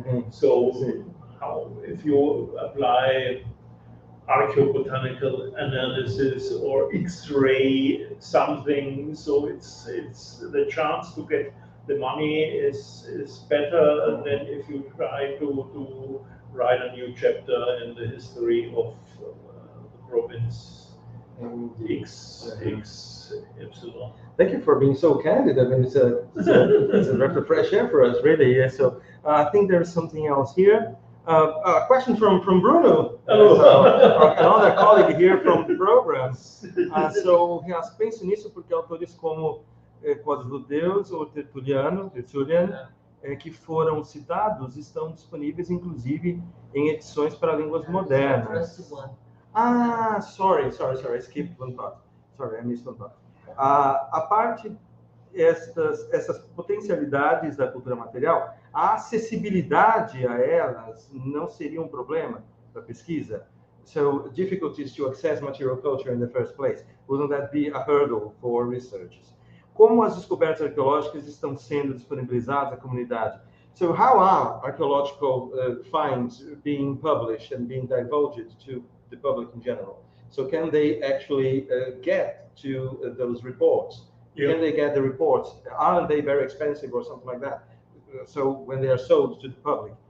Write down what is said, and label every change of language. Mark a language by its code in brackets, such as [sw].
[en] So how, if you apply archaeobotanical analysis or X-ray something, so it's the chance to get the money is better than if you try to write a new chapter in the history of the province X, epsilon. Thank you for being so candid. I mean, it's a breath of fresh air for us, really. Yeah. So I think there's something else here. A question from Bruno, another colleague here from the program. So he asked, [pt] penso nisso porque autores como Código Judeus ou Tertullian, que foram citados, estão disponíveis, inclusive, em edições para línguas modernas. [en] Sorry, I skipped one part. Sorry, I missed one part. [pt] A parte essas potencialidades da cultura material, a acessibilidade a elas não seria um problema para a pesquisa? [en] So, difficulties to access material culture in the first place, wouldn't that be a hurdle for researchers? [pt] Como as descobertas arqueológicas estão sendo disponibilizadas à comunidade? [en] So, how are archaeological finds being published and being divulged to the public in general? So, can they actually get to those reports? Can they get the reports? Aren't they very expensive or something like that? So when they are sold to the public,